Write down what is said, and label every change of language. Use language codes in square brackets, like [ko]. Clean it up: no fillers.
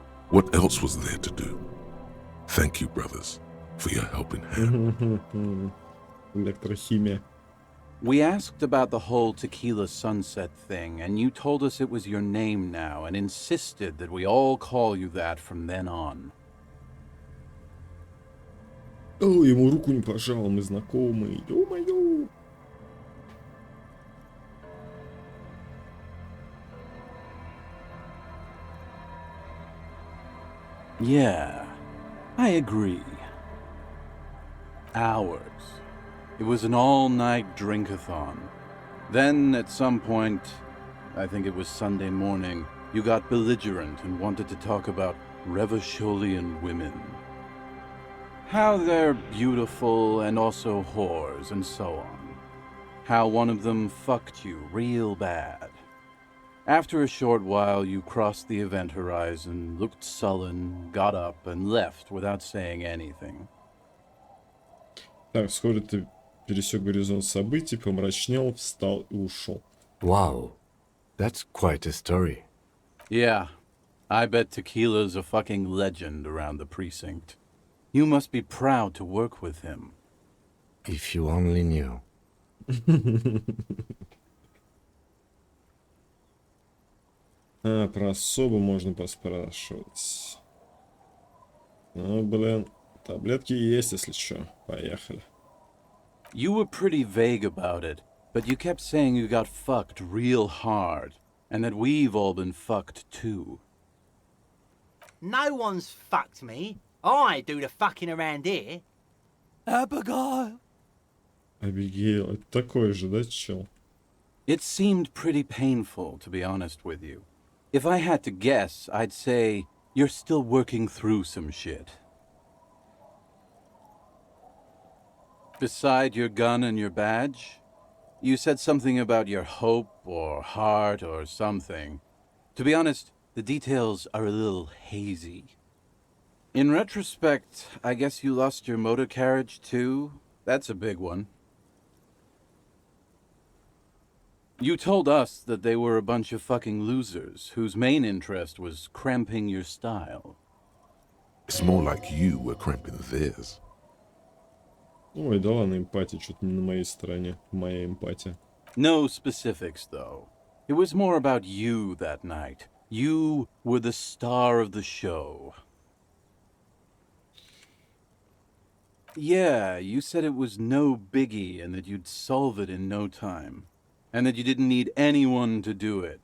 [en] What else was there to do? Thank you, brothers, for your helping hand. [ru] Электрохимия. [en] We asked about the whole tequila sunset thing, and you told us it was your name now and insisted that we all call you that from then on. [ru] О, ему руку не пожал, мы знакомые. Ё-моё. [en] Yeah, I agree. Hours. It was an all-night drink-a-thon. Then, at some point, I think it was Sunday morning, you got belligerent and wanted to talk about Revacholian women. How they're beautiful and also whores and so on. How one of them fucked you real bad. After a short while, you crossed the event horizon, looked sullen, got up, and left without saying anything. [ru] Так, вскоре ты пересек горизонт событий, помрачнел, встал и ушел. [en] Wow, that's quite a story. Yeah, I bet Tequila's a fucking legend around the precinct. You must be proud to work with him. If you only knew. [ru] А, про особо можно поспрашивать. Ну, блин, таблетки есть, если что. Поехали. [en] You were pretty vague about it, but you kept saying you got fucked real hard, and that we've all been fucked too. No one's fucked me. I do the fucking around here. Abigail. [ru] Абигейл, это такой же, да, чел? [en] It seemed pretty painful, to be honest with you. If I had to guess, I'd say you're still working through some shit. Beside your gun and your badge, you said something about your hope or heart or something. To be honest, the details are a little hazy. In retrospect, I guess you lost your motor carriage too? That's a big one. You told us that they were a bunch of fucking losers whose main interest was cramping your style. It's more like you were cramping theirs. [ru] Ой, да ладно, эмпатия, что-то не на моей стороне. Моя эмпатия. [en] No specifics, though. It was more about you that night. You were the star of the show. Yeah, you said it was no biggie and that you'd solve it in no time. And that you didn't need anyone to do it.